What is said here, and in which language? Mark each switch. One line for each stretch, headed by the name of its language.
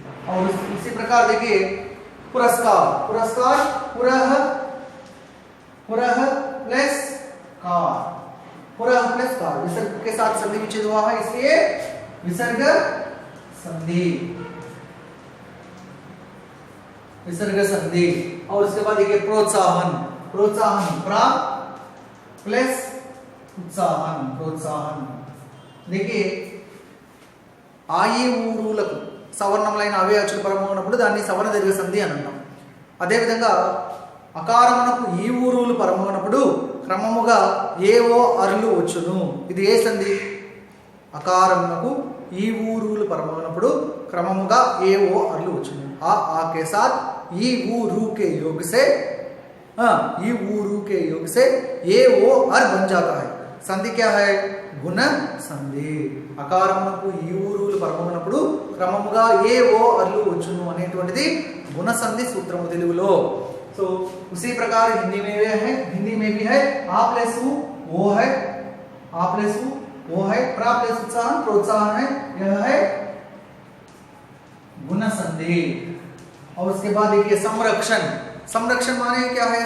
Hindi: और इसी प्रकार देखिए पुरस्कार, पुरस्कार पुरः, पुरः प्लस कार, पुरः प्लस कार, विसर्ग के साथ संधि विच्छेद हुआ है इसलिए विसर्ग संधि, विसर्ग संधि। और उसके बाद देखिए प्रोत्साहन, प्रोत्साहन प्रा प्लस उत्साहन, प्रोत्साहन। देखिए
Telugu: ఆయి ఊరులకు సవర్ణములైన అవే అచ్చులు పరము ఉన్నప్పుడు దాన్ని సవర్ణ దీర్ఘ సంధి అని అంటాం. అదేవిధంగా అకారమునకు ఈ ఊరులు పరము ఉన్నప్పుడు క్రమముగా ఏవో అర్లు వచ్చును. ఇది ఏ సంధి? అకారమునకు ఈ ఊరులు పరము ఉన్నప్పుడు క్రమముగా ఏవో అర్లు వచ్చును.
Hindi: आ के साथ ई ऊ रू के योग से, ई ऊ रू के योग से ये वो अर बन जाता है. संधि क्या है? गुण संधि.
Telugu: అకారమునకు ఈ ఊరులు పరమమునప్పుడు క్రమముగా ఏ ఓ అర్లు వచ్చును అనేటువంటిది గుణ సంధి సూత్రము తెలుగులో.
Hindi: సో उसी प्रकार हिंदी में भी है, हिंदी में भी है आ प्लस उ वो है, आ प्लस उ वो है, प्रा प्लस उत्साहन प्रोत्साहन है, यह है गुण संधि. और उसके बाद देखिए संरक्षण. संरक्षण माने क्या है?